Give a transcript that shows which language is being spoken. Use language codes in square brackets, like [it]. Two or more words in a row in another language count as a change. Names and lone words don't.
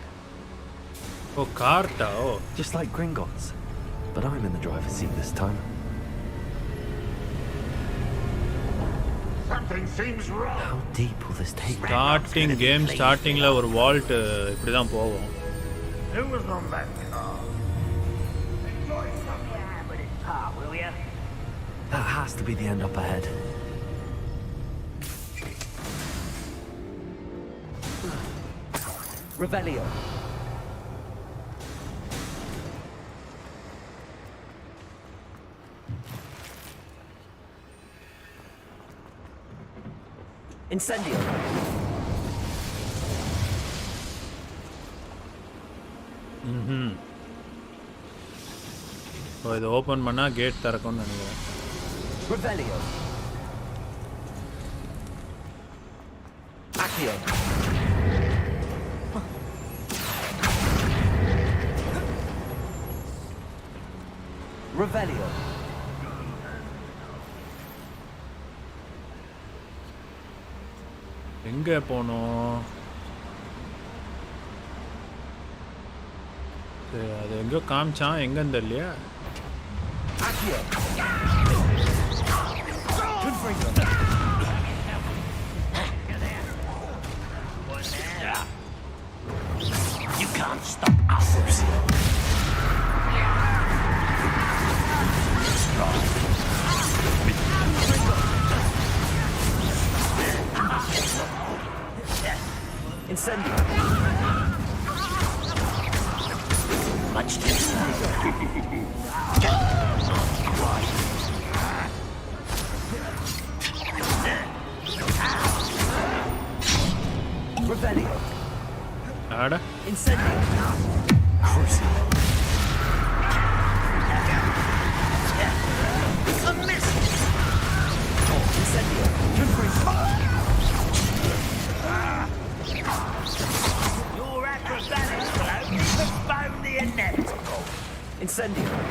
[en] Oh, carta. Oh. Just like Gringotts. But I'm in the driver's seat this time. Something seems wrong. How deep will this take me? [ta] Starting la ஒரு vault இப்படி தான் போவோம். [en] Who was on that car? Enjoy somewhere with his part, will ya? That has to be the end up ahead. Revelio. Incendio. [ta] ஓ இது ஓபன் பண்ணா கேட் திறக்கும்னு நினைக்கிறேன். [en] Revelio. Accio. Revelio. [ta] எங்க போனோம்? சரி அது எங்கோ காமிச்சான் எங்கன்னு தெரியலையா? [en] You can't stop us. Incendio. Much too Revelio. Ada? Incendio. A miss. Incendio. Your acrobatics will only postpone the inevitable. Incendio.